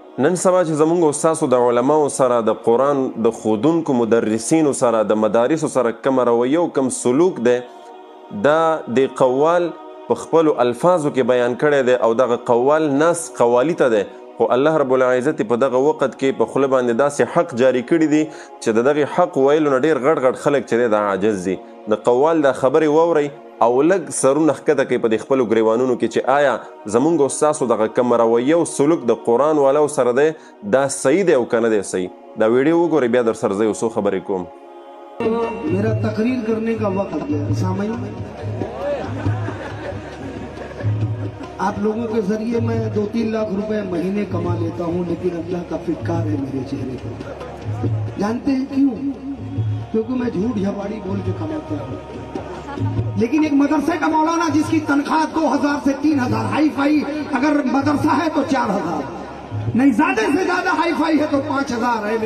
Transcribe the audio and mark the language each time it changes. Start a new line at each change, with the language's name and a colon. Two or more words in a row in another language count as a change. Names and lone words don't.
Pashto: نن سبا چې زمونږ استاسو د علماو سره د قرآن د ښودونکو مدرسینو سره د مدارسو سره کوم رویه او کوم سلوک دی دا د قوال په خپلو الفاظو کې بیان کړی دی او دغه قوال ناس قوالی ته دی، خو الله رب العزت په دغه وخت کې په خوله باندې داسې حق جاری کړي دي چې د دغه حق ویلو نه ډېر غټ غټ خلک چې دی دا عاجز دي. د قوال دا خبرې واورئ او لږ سرونه ښکته کوي په د خپلو ګریوانونو کې چې آیا زمونږ استاسو دغه کوم رویه او سلوک د قرآن والاو سره دی دا صحیح دی او که نه دی صحیح. دا ویډیو وګورئ بیا در سره زه یو څو خبرې کوم.
Urdu: میرا تقریر کرنے کا وقت گیا سامنے۔ آپ لوگوں کے ذریعے میں 2-3 لاکھ روپے مہینے کما لیتا ہوں، لیکن اللہ کا پھٹکار ہے میرے چہرے پر. جانتے ہیں کیوں? کیونکہ میں جھوٹ جھپاڑی بول کے کماتا ہوں۔ لیکن ایک مدرسے کا مولانا جس کی تنخواہ 2000 سے 3000
English: hi-fi,
Urdu: اگر مدرسہ ہے تو 4000، نہیں زیادہ سے زیادہ
English: hi-fi
Urdu: ہے تو 5000 ہے.